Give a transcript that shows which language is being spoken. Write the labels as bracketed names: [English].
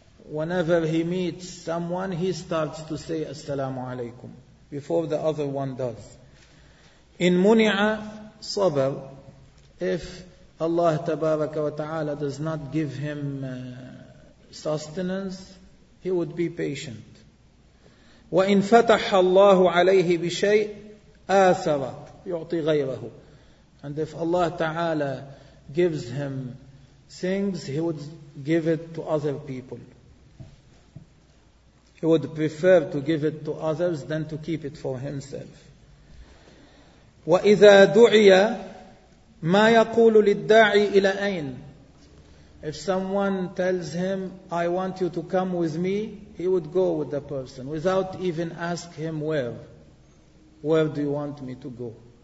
[English] Whenever he meets someone, he starts to say [Arabic] السلام عليكم [English] before the other one does. [Arabic] إن منع صبر, [English] if Allah [Arabic] تبارك وتعالى [English] does not give him sustenance, he would be patient. [Arabic] وإن فتح الله عليه بشيء آثر, يعطي غيره. [English] And if Allah تعالى gives him things, he would give it to other people. He would prefer to give it to others than to keep it for himself. [Arabic] وإذا دعي ما يقول للداعي إلى أين. [English] If someone tells him, I want you to come with me, he would go with the person without even ask him where. Where do you want me to go?